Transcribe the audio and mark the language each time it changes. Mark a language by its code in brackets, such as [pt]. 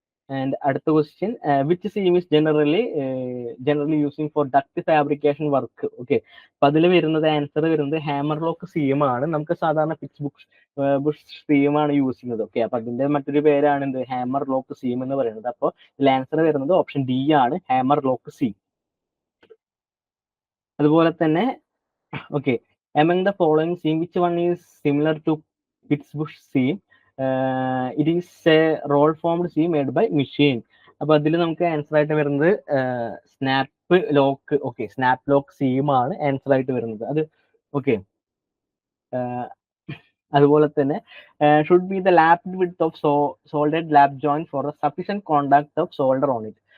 [en] and [ml] അടുത്ത question: [en] Which seam is generally using for duct fabrication work. [ml] Okay, അപ്പൊ അതിൽ വരുന്നത് ആൻസർ വരുന്നത് ഹാമർ ലോക്ക് സീം ആണ്. നമുക്ക് സാധാരണ ഫിക്സ് ബുഷ് സീം ആണ് യൂസ് ചെയ്യുന്നത്. ഓക്കെ, അപ്പൊ അതിന്റെ മറ്റൊരു പേരാണ് എന്ത്, ഹാമർ ലോക്ക് സീം എന്ന് പറയുന്നത്. അപ്പോൾ ഇതിൽ ആൻസർ വരുന്നത് ഓപ്ഷൻ ഡി ആണ്, ഹാമർ ലോക്ക് സീം. അതുപോലെ തന്നെ okay, [en] among the following seam which one is similar to Pittsbush seam? It is a roll formed seam made by machine. [ml] അപ്പൊ അതിൽ നമുക്ക് ആൻസർ ആയിട്ട് വരുന്നത് snap lock. Okay, snap lock seam ആണ് answer ആയിട്ട് വരുന്നത്. അത് ഓക്കെ. അതുപോലെ തന്നെ [en] Should be the lapped width of soldered lap joint for the sufficient contact of solder on it.